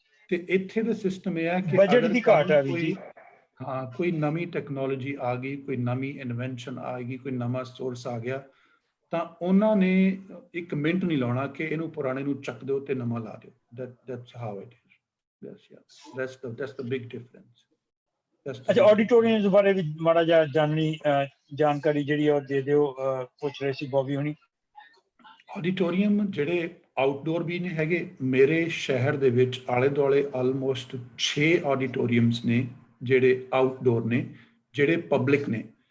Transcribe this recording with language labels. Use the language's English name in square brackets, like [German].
[Punjabi] ਤੇ ਇੱਥੇ ਦਾ ਸਿਸਟਮ ਇਹ ਹੈ ਕਿ ਬਜਟ ਦੀ ਘਾਟ ਆ ਵੀ ਜੀ। ਹਾਂ, ਕੋਈ ਨਵੀਂ ਟੈਕਨੋਲੋਜੀ ਆ ਗਈ, ਕੋਈ ਨਵੀਂ ਇਨਵੈਂਸ਼ਨ ਆ ਗਈ, ਕੋਈ ਨਵਾਂ ਸੋਰਸ ਆ ਗਿਆ, ਤਾਂ ਉਹਨਾਂ ਨੇ ਇੱਕ ਮਿੰਟ ਨਹੀਂ ਲਾਉਣਾ ਕਿ ਇਹਨੂੰ ਪੁਰਾਣੇ ਨੂੰ ਚੱਕ ਦਿਓ ਤੇ ਨਵਾਂ ਲਾ ਦਿਓ। [English] That's how it is. That's the big difference. [Punjabi] ਅੱਛਾ, ਆਡੀਟੋਰੀਅਮ ਬਾਰੇ ਵੀ ਮਾੜਾ ਜਿਹਾ ਜਾਣਕਾਰੀ ਜਿਹੜੀ ਉਹ ਦੇ ਦਿਓ, ਪੁੱਛ ਰਹੇ ਸੀ ਬੌਬੀ ਹੁਣੀ। ਆਡੀਟੋਰੀਅਮ ਜਿਹੜੇ ਆਊਟਡੋਰ ਵੀ ਨੇ ਹੈਗੇ, ਮੇਰੇ ਸ਼ਹਿਰ ਦੇ ਵਿੱਚ ਆਲੇ ਦੁਆਲੇ ਆਲਮੋਸਟ 6 ਆਡੀਟੋਰੀਅਮਸ ਨੇ ਜਿਹੜੇ ਆਊਟਡੋਰ ਨੇ, ਜਿਹੜੇ ਪਬਲਿਕ ਨੇ।